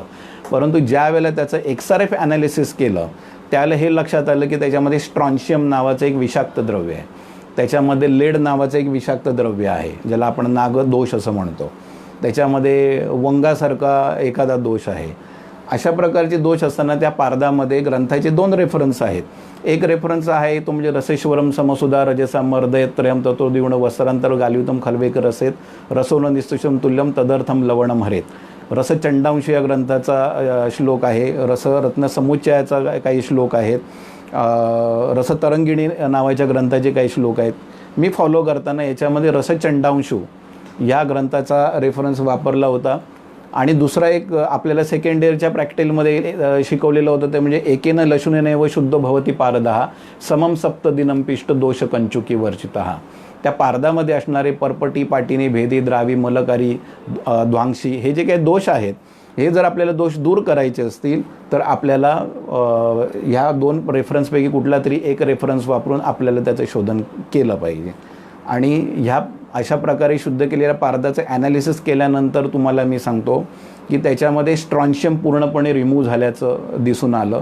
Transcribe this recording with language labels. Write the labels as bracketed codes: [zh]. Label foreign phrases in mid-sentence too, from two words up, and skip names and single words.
[mr] परंतु ज्यावेळेला त्याचं XRF ॲनालिसिस केलं त्यावेळेला हे लक्षात आलं की त्याच्यामध्ये स्ट्रॉन्शियम नावाचं एक विषाक्त द्रव्य आहे, त्याच्यामध्ये लेड नावाचं एक विषाक्त द्रव्य आहे ज्याला आपण नागदोष असं म्हणतो, त्याच्यामध्ये वंगासारखा एखादा दोष आहे. अशा प्रकारचे दोष असताना त्या पारदामध्ये ग्रंथाचे 2 रेफरन्स आहेत. एक रेफरन्स आहे तो म्हणजे [sa] रसेश्वरम समसुधा रजसा मर्दयत त्रयम तत्वदिगुण वस्त्रांतर गालियुतम खल्वेक रसेत रसोन निस्तुषम तुल्यम तदर्थम लवणम हरेत. [mr] रसचंडांश या ग्रंथाचा श्लोक आहे, रसरत्न समुच्चयाचा काही श्लोक आहेत, रसतरंगिणी नावाच्या ग्रंथाचे काही श्लोक आहेत. मी फॉलो करताना याच्यामध्ये रसचंडांशू या ग्रंथाचा रेफरन्स वापरला होता. आणि दुसरा एक आपल्याला [en] second year [mr] प्रॅक्टिकलमध्ये शिकवलेलं होतं ते म्हणजे [sa] एकेन लशुनेनैव शुद्ध भवती पारदः समम सप्तदिनं पिष्ट दोष कंचुकी वर्चितः. [mr] त्या पारदामध्ये असणारे परपटी, पाटिनी, भेदी, द्रावी, मलकारी, ध्वांशी हे जे काही दोष आहेत हे जर आपल्याला दोष दूर करायचे असतील तर आपल्याला ह्या 2 रेफरन्सपैकी कुठला तरी एक रेफरन्स वापरून आपल्याला त्याचं शोधन केलं पाहिजे. आणि ह्या अशा प्रकारे शुद्ध केलेल्या पारदाचं ॲनालिसिस केल्यानंतर तुम्हाला मी सांगतो की त्याच्यामध्ये स्ट्रॉन्शियम पूर्णपणे रिमूव्ह झाल्याचं दिसून आलं.